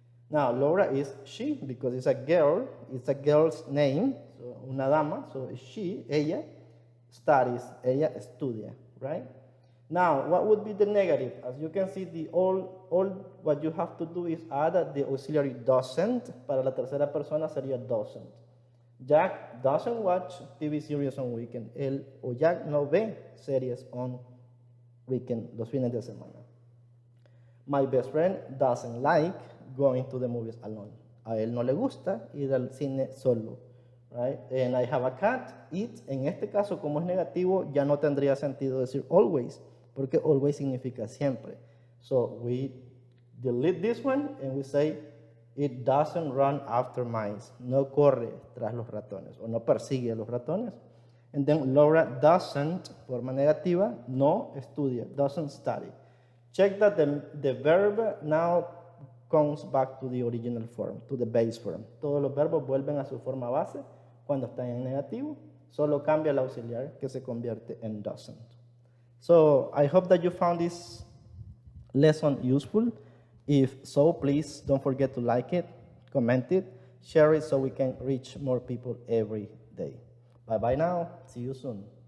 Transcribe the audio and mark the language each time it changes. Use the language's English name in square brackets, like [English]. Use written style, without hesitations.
[English] Now, Laura is she, because it's a girl, it's a girl's name, so [Spanish] una dama, [English] so she, ella, studies, [Spanish] ella estudia, [English] right? Now, what would be the negative? As you can see, all what you have to do is add the auxiliary doesn't. [Spanish] Para la tercera persona sería [English] doesn't. Jack doesn't watch TV series on weekend. [Spanish] Él o Jack no ve [English] series on weekend, [Spanish] los fines de semana. [English] My best friend doesn't like going to the movies alone. [Spanish] A él no le gusta ir al cine solo, right? [English] And I have a cat, it. [Spanish] En este caso, como es negativo, ya no tendría sentido decir always, porque always significa siempre. [English] So we delete this one and we say it doesn't run after mice. [Spanish] No corre tras los ratones o no persigue a los ratones. [English] And then Laura doesn't, [Spanish] forma negativa, no estudia, [English] doesn't study. Check that the verb now comes back to the original form, to the base form. [Spanish] Todos los verbos vuelven a su forma base cuando están en negativo. Solo cambia el auxiliar que se convierte en doesn't. [English] So I hope that you found this lesson useful. If so, please don't forget to like it, comment it, share it so we can reach more people every day. Bye-bye now. See you soon.